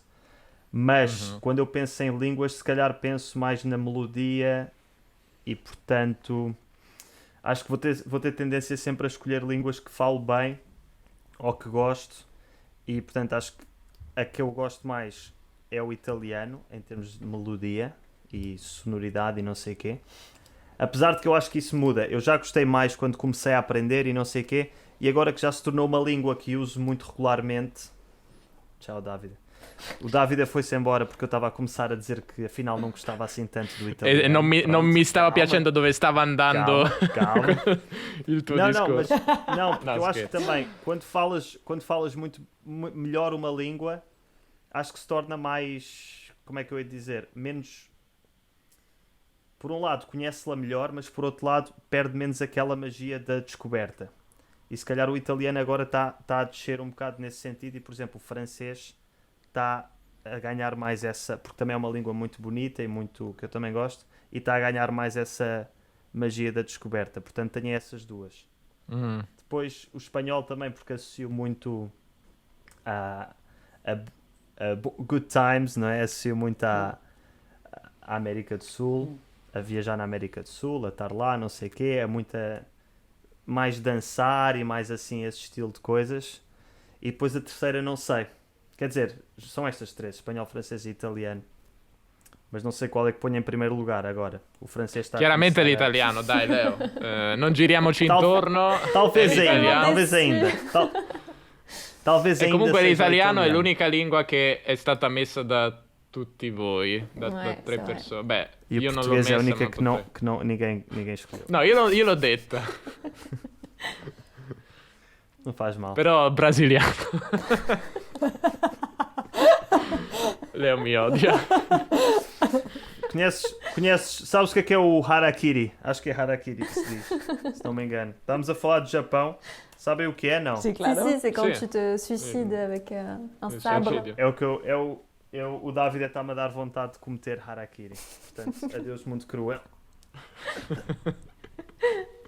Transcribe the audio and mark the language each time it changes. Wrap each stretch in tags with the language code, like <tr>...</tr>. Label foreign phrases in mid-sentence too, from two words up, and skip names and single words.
<pt>Mas quando eu penso em línguas, se calhar penso mais na melodia e, portanto, acho que vou ter tendência sempre a escolher línguas que falo bem ou que gosto e, portanto, acho que a que eu gosto mais é o italiano, em termos de melodia e sonoridade e não sei o quê. Apesar de que eu acho que isso muda. Eu já gostei mais quando comecei a aprender e não sei o quê, e agora que já se tornou uma língua que uso muito regularmente... Tchau, David. O Davide foi-se embora porque eu estava a começar a dizer que afinal não gostava assim tanto do italiano.</pt> <it>E non mi</it> <pt>Pronto,</pt> <it>stava</it> <pt>calma,</pt> <it>piacendo dove stava andando</it> <pt>Calma.</pt> <it>il tuo</it> <pt>Não,</pt> <it>discorso.</it> <pt>não, porque Não, eu acho que esquece. também quando falas muito melhor uma língua, acho que se torna mais, como é que eu ia dizer, menos por um lado conhece-la melhor, mas por outro lado perde menos aquela magia da descoberta. E se calhar o italiano agora está a descer um bocado nesse sentido e, por exemplo, o francês está a ganhar mais essa, porque também é uma língua muito bonita e muito que eu também gosto, e está a ganhar mais essa magia da descoberta. Portanto, tenho essas duas. Depois o espanhol também, porque associo muito a</pt> <en>good times,</en> <pt>não é? Associo muito à América do Sul, a viajar na América do Sul, a estar lá, não sei o quê, é muita mais dançar e mais assim esse estilo de coisas. E depois a terceira não sei. Quer dizer, são estas três, espanhol, francês e italiano. Mas não sei qual é que ponho em primeiro lugar agora. O francês está</pt> <it>Chiaramente l'italiano, dai Leo. Non giriamoci intorno.</it> <pt>Talvez</pt> <it>è</it> <pt>ainda,</pt> <it>l'italiano.</it> <pt>talvez ainda. Talvez</pt> <it>E</it> <pt>ainda</pt> <it>comunque</it> <pt>seja o</pt> <it>l'italiano è</it> <pt>italiano.</pt> <it>l'unica lingua che è stata messa da tutti voi, da</it> <fr>Ouais,</fr> <it>tre</it> <fr>c'est</fr> <it>persone. Beh,</it> <pt>E o</pt> <it>io non l'ho</it> <pt>português é a</pt> <it>messa,</it> <pt>única</pt> <it>ma</it> <pt>que não, ninguém escolheu.</pt> <it>No, io l'ho detta,</it> <pt>Não faz mal.</pt> <it>però brasiliano. Leo mi odia.</it> <pt>Conheces, sabes o que é o harakiri? Acho que é harakiri que se diz, se não me engano. Estamos a falar de Japão. Sabem o que é, não?</pt> <es>Sí,</es> <it>Si,</it> <es>claro.</es> <it>si,</it> <fr>c'est quand</fr> <it>Si.</it> <fr>tu te suicides avec un</fr> <it>Le</it> <fr>sabre.</fr> <it>suicidio.</it> <pt>É o que o David está-me a dar vontade de cometer harakiri. Portanto, adeus mundo cruel.</pt>